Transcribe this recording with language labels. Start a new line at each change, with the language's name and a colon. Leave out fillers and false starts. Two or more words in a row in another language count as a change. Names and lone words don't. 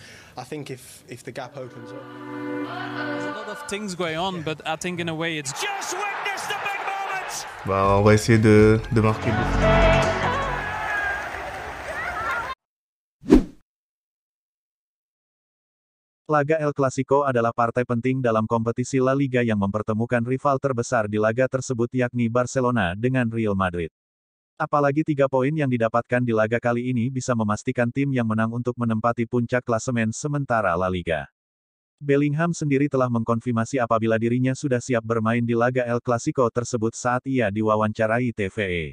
English: I think if the gap opens up. There's a lot of things going on, but I think in a way it's just witness the big moment.
French: Bah, on va essayer de marquer.
Indonesian: Laga El Clasico adalah partai penting dalam kompetisi La Liga yang mempertemukan rival terbesar di laga tersebut yakni Barcelona dengan Real Madrid. Apalagi 3 poin yang didapatkan di laga kali ini bisa memastikan tim yang menang untuk menempati puncak klasemen sementara La Liga. Bellingham sendiri telah mengkonfirmasi apabila dirinya sudah siap bermain di laga El Clasico tersebut saat ia diwawancarai TVE.